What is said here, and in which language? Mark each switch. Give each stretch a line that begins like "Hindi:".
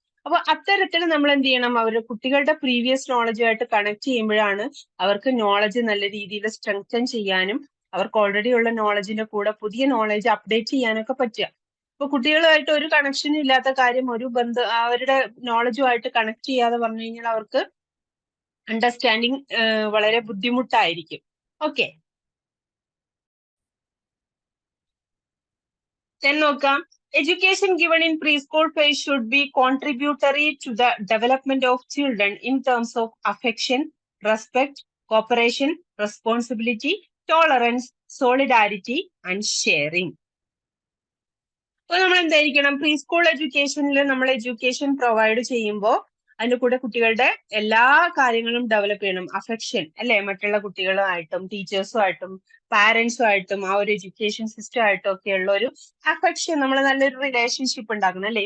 Malayalam: അപ്പൊ അത്തരത്തിൽ നമ്മൾ എന്ത് ചെയ്യണം അവരുടെ കുട്ടികളുടെ പ്രീവിയസ് നോളജുമായിട്ട് കണക്ട് ചെയ്യുമ്പോഴാണ് അവർക്ക് നോളജ് നല്ല രീതിയിൽ സ്ട്രെങ്തൻ ചെയ്യാനും അവർക്ക് ഓൾറെഡി ഉള്ള നോളജിന്റെ കൂടെ പുതിയ നോളജ് അപ്ഡേറ്റ് ചെയ്യാനൊക്കെ പറ്റുക. ഇപ്പൊ കുട്ടികളുമായിട്ട് ഒരു കണക്ഷൻ ഇല്ലാത്ത കാര്യം ഒരു അവരുടെ നോളജുമായിട്ട് കണക്ട് ചെയ്യാതെ പറഞ്ഞു കഴിഞ്ഞാൽ അവർക്ക് അണ്ടർസ്റ്റാൻഡിങ് വളരെ ബുദ്ധിമുട്ടായിരിക്കും. ഓക്കെ, നോക്കാം,
English: education given in preschool phase should be contributory to the development of children in terms of affection, respect, cooperation, responsibility, tolerance, solidarity and sharing.
Malayalam: അപ്പൊ നമ്മൾ എന്തായിരിക്കണം പ്രീ സ്കൂൾ എഡ്യൂക്കേഷനിൽ നമ്മൾ എഡ്യൂക്കേഷൻ പ്രൊവൈഡ് ചെയ്യുമ്പോൾ അതിന്റെ കൂടെ കുട്ടികളുടെ എല്ലാ കാര്യങ്ങളും ഡെവലപ്പ് ചെയ്യണം. അഫെക്ഷൻ അല്ലെ, മറ്റുള്ള കുട്ടികളുമായിട്ടും ടീച്ചേഴ്സുമായിട്ടും പാരന്റ്സുമായിട്ടും ആ ഒരു എഡ്യൂക്കേഷൻ സിസ്റ്റം ആയിട്ടും ഒക്കെ ഉള്ള ഒരു അഫെക്ഷൻ നമ്മൾ നല്ലൊരു റിലേഷൻഷിപ്പ് ഉണ്ടാക്കണം അല്ലെ.